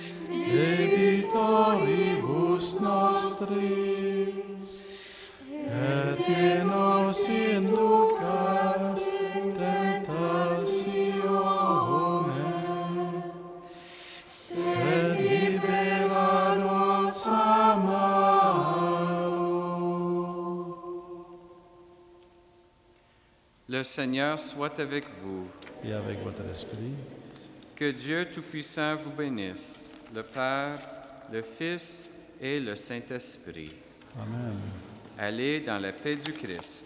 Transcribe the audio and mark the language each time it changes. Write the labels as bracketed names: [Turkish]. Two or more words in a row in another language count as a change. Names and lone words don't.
[Latin] debitoribus nostris, et ne nos inducas in tentatione, sed libera nos a malo. [French] Le Seigneur soit avec vous. Et avec votre esprit, Que Dieu Tout-Puissant vous bénisse, le Père, le Fils et le Saint-Esprit. Amen. Allez dans la paix du Christ.